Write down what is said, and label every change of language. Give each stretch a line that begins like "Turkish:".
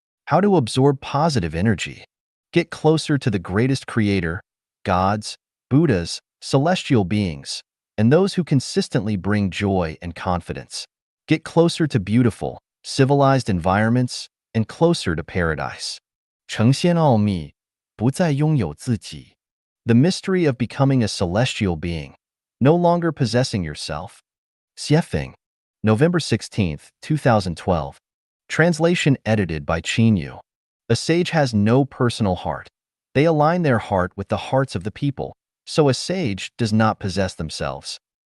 English: How to absorb positive energy? Get closer to the greatest creator, gods, Buddhas, celestial beings, and those who consistently bring joy and confidence. Get closer to beautiful, civilized environments and closer to paradise.
Chinese: 成仙奥秘，不再拥有自己.
English: The mystery of becoming a celestial being, no longer possessing yourself. Xiefeng, November 16th, 2012. Translation edited by Qin Yu. A sage has no personal heart. They align their heart with the hearts of the people, so a sage does not possess themselves.